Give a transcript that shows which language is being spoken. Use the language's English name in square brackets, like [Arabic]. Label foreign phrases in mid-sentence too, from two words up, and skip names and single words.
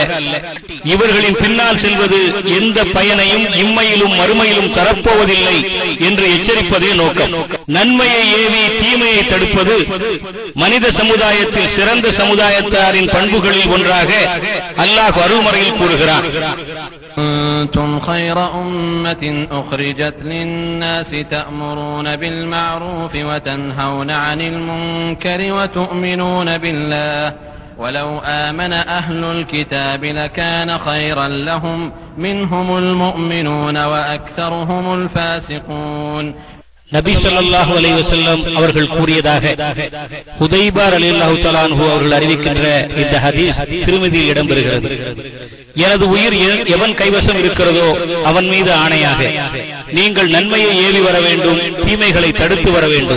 [Tamil] இவர்களின் பின்னால் செல்வது எந்த பயனையும் இம்மையிலும் மறுமையிலும் தரப்போவதில்லை என்று எச்சரிப்பதே நோக்கம். நன்மையை ஏவி தீமையை தடுப்பது மனித சமுதாயத்தில் சிறந்த சமுதாயத்தாரின் பண்புகளில் ஒன்றாக அல்லாஹ் அருள்மறையில் கூறுகிறான். [Arabic] كنتم خير أمة أخرجت للناس تأمرون بالمعروف وتنهون عن المنكر وتؤمنون بالله ولو آمن أهل الكتاب لكان خيرا لهم منهم المؤمنون وأكثرهم الفاسقون. [Tamil] நபி [Arabic] صلى الله عليه وسلم [Tamil] அவர்கள் கூறியதாக ஹுதைபா [Arabic] رضي الله تعالى عنه [Tamil] அவர்கள் அறிவிக்கின்ற இந்த ஹதீஸ் திருமதியில் இடம்பெறுகிறது. எனது உயிர் எவன் கைவசம் இருக்கிறதோ அவன் மீது ஆணையாக நீங்கள் நன்மையை ஏவி வர வேண்டும், தீமைகளை தடுத்து வர வேண்டும்.